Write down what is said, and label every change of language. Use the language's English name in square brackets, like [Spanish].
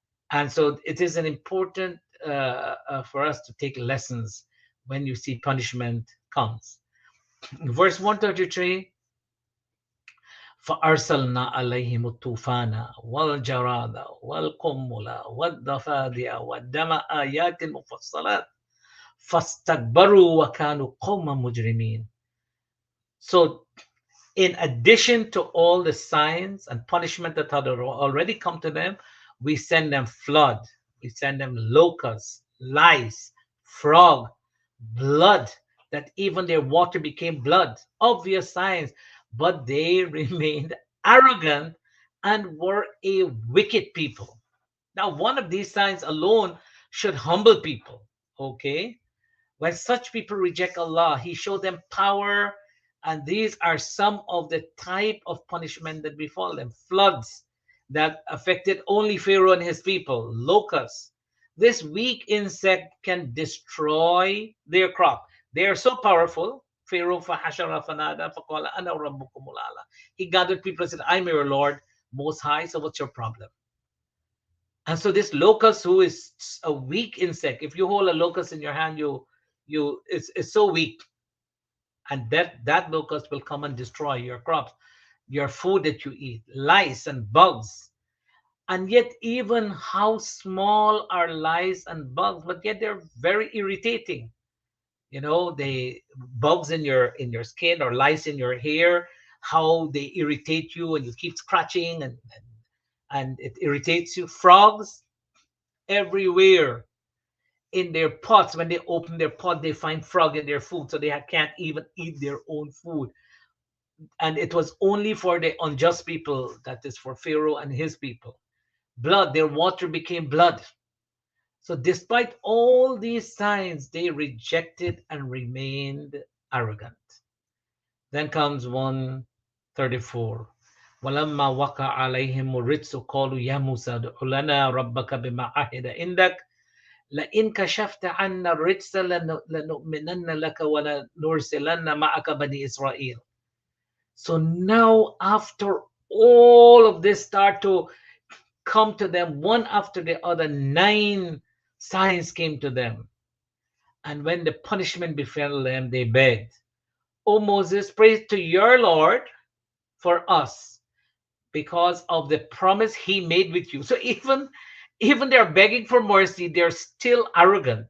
[English] And so it is an important for us to take lessons when you see punishment comes. Verse 133, [Arabic] فأرسلنا عليهم الطوفان والجراد والقمل والضفادع والدم آيات مفصلات فاستكبروا وكانوا قوما مجرمين. [English] So in addition to all the signs and punishment that had already come to them, we send them flood, we send them locusts, lice, frog, blood, that even their water became blood. Obvious signs, but they remained arrogant and were a wicked people. Now, one of these signs alone should humble people. Okay? When such people reject Allah, He showed them power, and these are some of the type of punishment that befall them. Floods that affected only Pharaoh and his people, locusts. This weak insect can destroy their crop. They are so powerful. [Arabic] Pharaoh فَحَشَرَ فَنَادَى فَقَالَ أَنَا رَبُّكُمُ الْأَعْلَى. [English] He gathered people and said, I'm your Lord, Most High, so what's your problem? And so this locust, who is a weak insect, if you hold a locust in your hand, it's so weak, and that locust will come and destroy your crops, your food that you eat, lice and bugs. And yet, even how small are lice and bugs, but yet they're very irritating. The bugs in your skin, or lice in your hair, how they irritate you, and you keep scratching, and it irritates you. Frogs everywhere in their pots. When they open their pot, they find frog in their food, so they can't even eat their own food. And it was only for the unjust people, that is for Pharaoh and his people. Blood, their water became blood. So, despite all these signs, they rejected and remained arrogant. Then comes 134. [Arabic] ولما وقع عليهم الرجس قالوا يا موسى ادع لنا ربك بما عهد عندك لئن كشفت عنا الرجس لنؤمنن لك ولنرسلن معك بني إسرائيل. [English] So now, after all of this start to come to them one after the other, 9 signs came to them. And when the punishment befell them, they begged, O Moses, pray to your Lord for us because of the promise he made with you. So even they're begging for mercy, they're still arrogant.